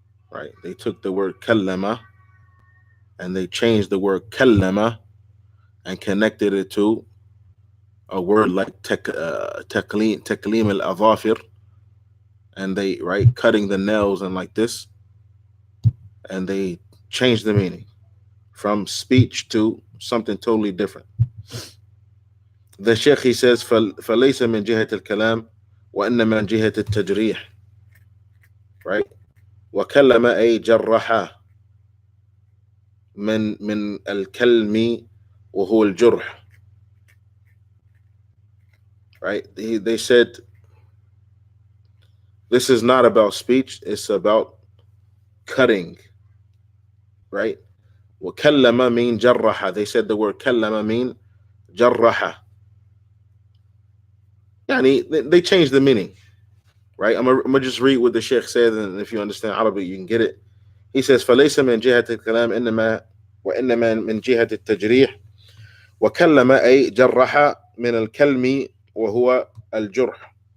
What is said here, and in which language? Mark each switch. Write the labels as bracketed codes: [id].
[en] Right? They took the word kallama and they changed the word kallama and connected it to a word like taklim al-adhafir, and they cutting the nails and like this, and they changed the meaning from speech to something totally different. The Sheikh, he says [ar] فليس من جهة الكلام وإنما من جهة التجريح, right? وكلم أي جرح من الكلم وهو الجرح, right? [en] They said this is not about speech, it's about cutting, right? [ar] وكلم mean جرح. [en] They said the word كلم mean جرح. They changed the meaning, right? I'm gonna just read what the Sheikh said, and if you understand Arabic, you can get it. He says [ar] فليس من جهة الكلام إنما وإنما من جهة التجريح وكلم أي جرح من الكلم وهو الجرح.